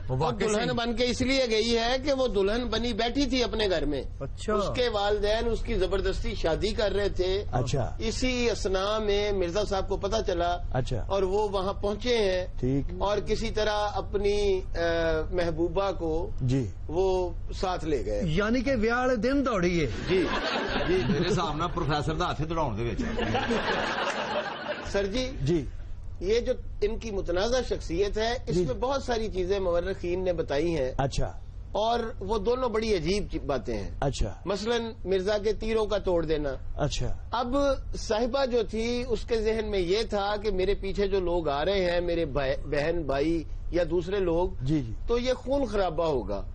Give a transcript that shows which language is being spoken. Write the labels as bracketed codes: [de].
[ur] وہ دلہن بن کے اس لیے گئی ہے کہ وہ دلہن بنی بیٹھی تھی اپنے گھر میں، اس کے والدین اس کی زبردستی شادی کر رہے تھے۔ اچھا، اسی اسنا میں مرزا صاحب کو پتا چلا، اچھا، اور وہ وہاں پہنچے ہیں، ٹھیک، اور کسی طرح اپنی محبوبہ کو جی وہ ساتھ لے گئے، [pa] یعنی کہ ویاہ والے دن دوڑی ہے۔ [ur] جی [pa] جی میرے حساب نال پروفیسر دا ہاتھ دوڑاؤن دے وچ۔ [ur] سر جی یہ جو ان کی متنازع شخصیت ہے اس میں بہت ساری چیزیں مورخین نے بتائی ہیں۔ اچھا، اور وہ دونوں بڑی عجیب باتیں ہیں۔ اچھا، مثلا مرزا کے تیروں کا توڑ دینا۔ اچھا، اب صاحبہ جو تھی اس کے ذہن میں یہ تھا کہ میرے پیچھے جو لوگ آ رہے ہیں، میرے بہن بھائی یا دوسرے لوگ، جی تو یہ خون خرابہ ہوگا۔